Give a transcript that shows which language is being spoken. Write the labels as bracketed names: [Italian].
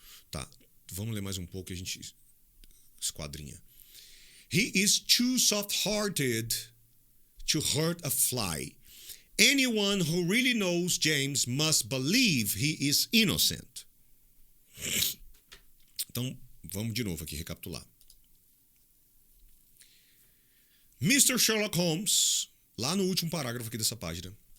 [Portuguese] Tá, vamos ler mais um pouco e a gente esquadrinha. [English] He is too soft-hearted to hurt a fly. Anyone who really knows James must believe he is innocent. [Portuguese] Então, vamos de novo aqui recapitular. Mr. Sherlock Holmes, lá no último parágrafo aqui dessa página.